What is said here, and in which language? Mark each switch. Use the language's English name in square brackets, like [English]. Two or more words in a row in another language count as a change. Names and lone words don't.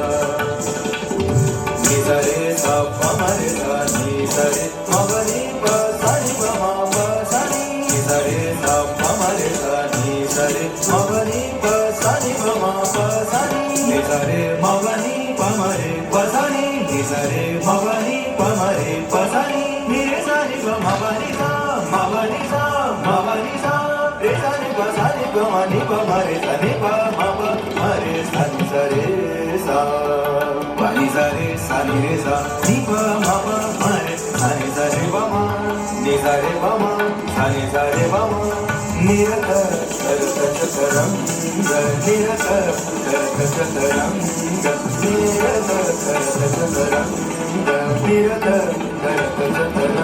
[Hindi] नी सारे सा पमरे सा नी सारे मवनी प सानी प मा प सानी नी सारे सा पमरे सा नी सारे मवनी प सानी प मा प सानी नी सारे मवनी पमरे प सानी नी सारे मवनी पमरे प सानी नी रे सानी प मवनी सा रे सानी प सानी प मनी प मरे सानी प म प मरे सानी सारे सा पानी सारे सानी रे सा नी प म प मरे सानी सारे प म नी सारे प म सानी सारे प म निरत करत चतुरंग निरत करत चतुरंग निरत करत चतुरंग निरत करत चतुरंग